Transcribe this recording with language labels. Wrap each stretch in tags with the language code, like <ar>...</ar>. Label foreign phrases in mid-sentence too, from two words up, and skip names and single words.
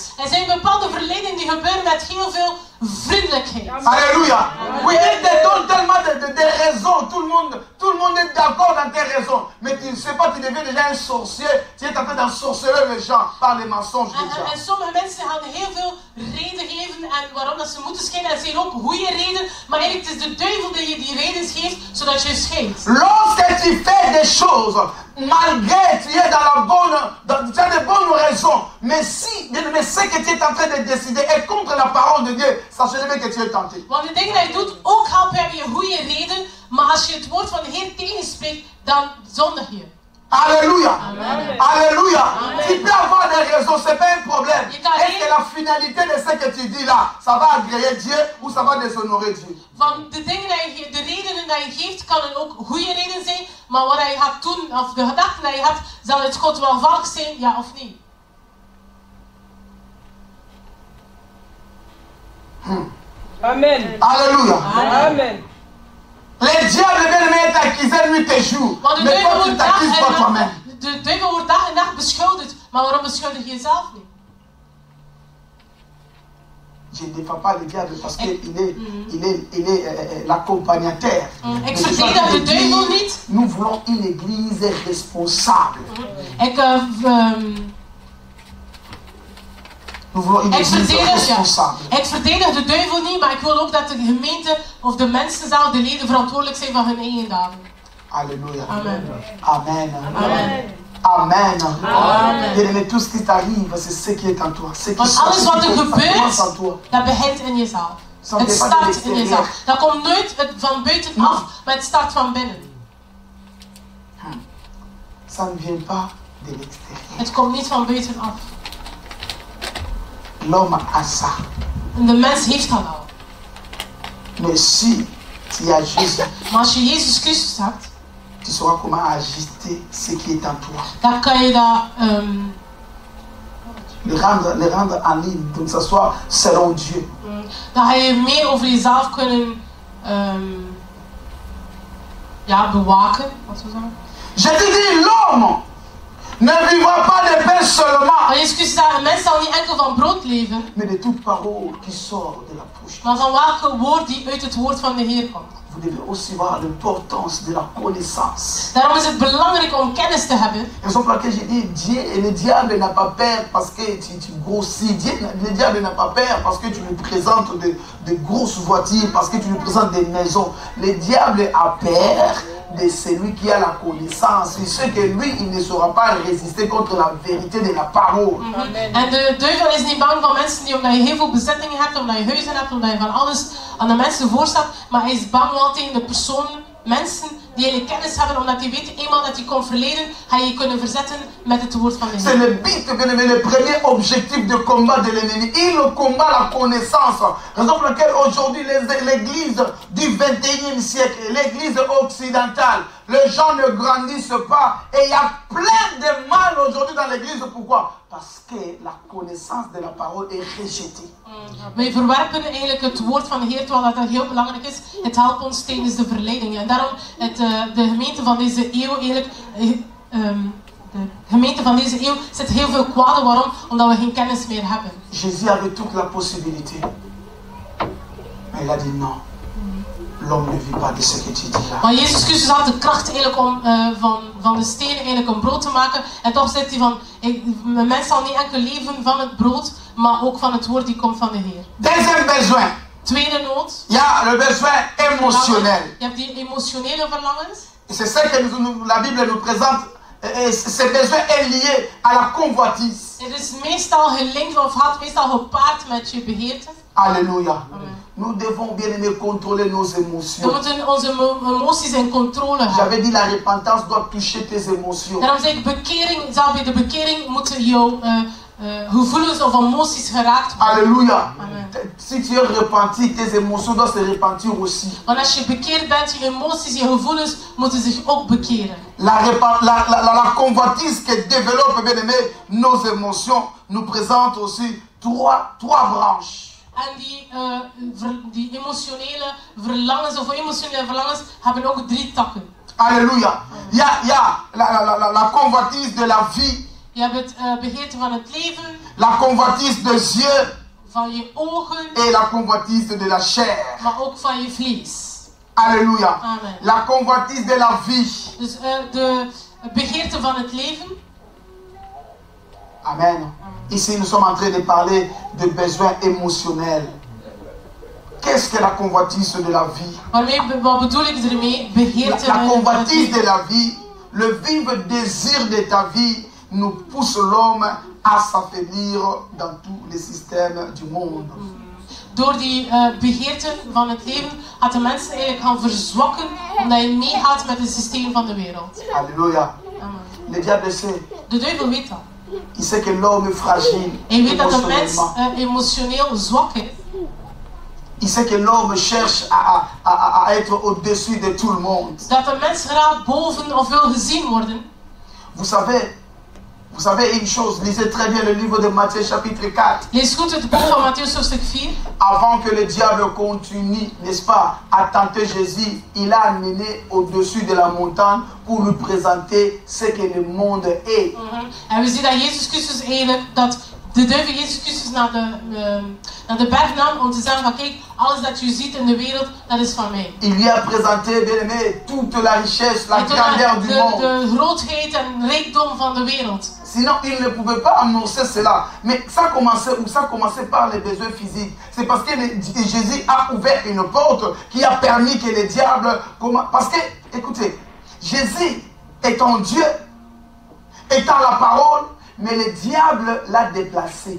<nl>Er zijn bepaalde verleidingen die gebeuren met heel veel vriendelijkheid.</nl> <fr>Alléluia. Oui, il te donne tellement de raisons. Tout le monde est d'accord dans tes raisons. Mais tu ne sais pas, tu deviens déjà un sorcier. Tu es en train d'ensorceler les gens par les mensonges déjà.</fr> <nl>En sommige mensen gaan heel veel reden geven en waarom dat ze moeten scheiden. En ze zeggen ook goede reden, maar eigenlijk is de duivel die je die reden geeft, zodat je scheidt.</nl> <fr>Lorsque tu fais des choses, malgré tu es dans la bonne, tu as de bonnes raisons, mais si, mais ce que tu es en train de décider est contre la parole de Dieu, sachez bien que tu es tenté.</fr> <nl>Want de dingen die je doet, ook heb je goede reden, maar als je het woord van de Heer tegenspreekt, dan zondig je.</nl> <fr>Alléluia. Amen. Alléluia. Amen. Tu peux avoir des raisons, ce n'est pas un problème.</fr> <nl>Je kan</nl> <fr>Est-ce que la finalité de ce que tu dis là, ça va agréer Dieu ou ça va déshonorer Dieu?</fr> <nl>Van de dingen die je, de redenen die je geeft, kan het ook goede reden zijn, maar wat je gaat doen, of de gedachten die je hebt, zal het God welvallig zijn, ja of nee?</nl> <fr>Amen. Alléluia. Amen. Le diable bien-aimé t'accuser nuit et jour.</fr> <nl>Want de</nl> <fr>Mais toi, tu</fr> <nl>duivel wordt</nl> <fr>t'accuses pas</fr> <nl>dag en</nl> <fr>toi-même.</fr> <nl>nacht, de duivel wordt dag en nacht beschuldigd, maar waarom beschuldig je jezelf niet?</nl> <fr>Je ne défends pas le diable parce qu'il est l'accompagnateur.</fr> <nl>Ik verdedig de duivel niet.</nl> <fr>Nous voulons une église responsable. Nous voulons une église responsable.</fr> <nl>Ik verdedig de duivel niet, maar ik wil ook dat de gemeente of de mensen zelf, de leden, verantwoordelijk zijn van hun eigen daden.</nl> <fr>Alléluia. Amen. Amen. Amen. Amen. Amen. Bien-aimé, tout ce qui t'arrive, c'est ce qui est en toi. Ce qui</fr> <nl>Want alles wat er</nl> <fr>commence en toi.</fr> <nl>gebeurt, dat begint in jezelf.</nl> <fr>Ça ne</fr> <nl>Het</nl> <fr>vient pas de</fr> <nl>start in</nl> <fr>l'extérieur.</fr> <nl>jezelf. Dat komt nooit van buitenaf, maar het start van binnen.</nl> <fr>Ça ne vient pas de l'extérieur.</fr> <nl>Het komt niet van buitenaf.</nl> <fr>L'homme a ça.</fr> <nl>En de mens heeft dat al.</nl> <fr>Mais si tu as Jésus,</fr> <nl>Maar als je Jezus Christus hebt,</nl> <fr>tu sauras comment ajuster ce qui est en toi.</fr> <nl>dan kan je dat</nl> <fr>Le rendre en ligne, donc ça soit selon Dieu.</fr> <nl>dan ga je meer over jezelf kunnen bewaken. Wat zou zeggen?</nl> <fr>Je te dis, l'homme ne vivra pas de pain seulement,</fr> <nl>Maar Jezus Christus zegt, een mens zal niet enkel van brood leven,</nl> <fr>mais de toute parole qui sort de la bouche.</fr> <nl>maar van welke woord die uit het woord van de Heer komt.</nl> <fr>Vous devez aussi voir l'importance de la connaissance.</fr> <nl>Daarom is het belangrijk om kennis te hebben.</nl> <fr>Raison pour laquelle j'ai dit, Dieu et le diable n'a pas peur parce que tu grossis. Le diable n'a pas peur parce que tu lui présentes de grosses voitures, parce que tu lui présentes des maisons. Le diable a peur de celui qui a la connaissance. Il sait que lui, il ne saura pas résister contre la vérité de la parole.</fr> <nl>En de duivel is niet bang van mensen die, omdat je heel veel bezittingen hebt, omdat je huizen hebt, omdat je van alles aan de mensen voorstaat, maar hij is bang wel tegen de personen, mensen die eigenlijk kennis hebben, omdat hij weet eenmaal dat hij komt verleden, ga je kunnen verzetten met het woord van de</nl> <fr>C'est</fr> <nl>Heer.</nl> <fr>le but, bien aimé, le premier objectif de combat de l'ennemi. Il combat la connaissance. Raison pour laquelle aujourd'hui l'église du 21e siècle, l'église occidentale, les gens ne grandissent pas. Et il y a plein de mal aujourd'hui dans l'église. Pourquoi? Parce que la connaissance de la parole est rejetée.</fr> <nl>Wij verwerpen eigenlijk het woord van de Heer, terwijl dat heel belangrijk is. Het helpt ons tijdens de verleidingen. En daarom de gemeente van deze eeuw eigenlijk... de gemeente van deze eeuw zit heel veel kwade. Waarom? Omdat we geen kennis meer hebben.</nl> <fr>Jésus avait toute la possibilité. Mais il a dit non. L'homme ne vit pas de ce que tu dis là.</fr> <nl>Maar Jezus Christus had de kracht eigenlijk om van de stenen eigenlijk een brood te maken. En toch zegt hij van, een mens zal niet enkel leven van het brood, maar ook van het woord die komt van de Heer.</nl> <fr>Deuxième besoin.</fr> <nl>Tweede nood.</nl> <fr>Il y a le besoin émotionnel.</fr> <nl>Je hebt die emotionele verlangens.</nl> <fr>Et c'est ça que la Bible nous présente. Et ce besoin est lié à la convoitise.</fr> <nl>Het is meestal gelinkt of gaat meestal gepaard met je begeerte.</nl> <fr>Alléluia. Amen. Nous devons bien aimer contrôler nos</fr> <nl>We</nl> <fr>émotions.</fr> <nl>moeten onze emoties in controle hebben.</nl> <fr>J'avais dit la repentance doit toucher tes émotions.</fr> <nl>Daarom zeg ik, bij de bekering moeten jouw gevoelens of emoties geraakt worden.</nl> <fr>Alléluia. Amen. Si tu es repenti, tes émotions doivent se repentir aussi.</fr> <nl>Want als je bekeerd bent, je emoties, je gevoelens moeten zich ook bekeren.</nl> <fr>La convoitise qui développe, bien aimé, nos émotions nous présente aussi trois branches.</fr> <nl>En die emotionele verlangens of emotionele verlangens hebben ook 3 takken.</nl> <fr>Alléluia. Il y a la convoitise de la vie.</fr> <nl>Je hebt het begeerte van het leven.</nl> <fr>La convoitise des yeux.</fr> <nl>Van je ogen.</nl> <fr>Et la convoitise de la chair.</fr> <nl>Maar ook van je vlees.</nl> <fr>Alléluia. Amen. La convoitise de la vie.</fr> <nl>Dus de begeerte van het leven.</nl> <fr>Amen. Ici, nous sommes en train de parler de besoins émotionnels. Qu'est-ce que la convoitise de la vie?</fr> <nl>Wat bedoel ik ermee? Begeerte.</nl> <fr>La convoitise de la vie, le vif désir de ta vie, nous pousse l'homme à s'affaiblir dans tous les systèmes du monde.</fr> <nl>Door die begeerte van het leven gaat de mensen eigenlijk gaan verzwakken omdat je meegaat met het systeem van de wereld.</nl> <fr>Alléluia. Amen. Le diable sait.</fr> <nl>De duivel weet dat.</nl> <fr>Il sait que l'homme est fragile.</fr> <nl>Hij weet dat de mens emotioneel zwak is.</nl> <fr>Il sait que l'homme cherche à être au-dessus de tout le monde.</fr> <nl>Dat de mens graag boven of wil gezien worden.</nl> <fr>Vous savez une chose, lisez très bien le livre de Matthieu chapitre 4.</fr> <nl>Lees goed het boek van Mattheüs hoofdstuk 4.</nl> <fr>Avant que le diable continue, n'est-ce pas, à tenter Jésus, il l'a amené au-dessus de la montagne pour lui présenter ce que le monde est.</fr> <nl>En we zien dat Jezus Christus eigenlijk, dat de duivel Jezus Christus naar de berg nam om te zeggen van kijk, alles dat je ziet in de wereld, dat is van mij.</nl> <fr>Il lui a présenté, bien aimé, toute la richesse, la grandeur du monde.</fr> <nl>De grootheid en rijkdom van de wereld.</nl> <fr>Sinon, il ne pouvait pas annoncer cela. Mais ça commençait par les besoins physiques. C'est parce que Jésus a ouvert une porte qui a permis que le diable... Parce que, écoutez, Jésus étant Dieu, étant la parole, mais le diable l'a déplacé.</fr>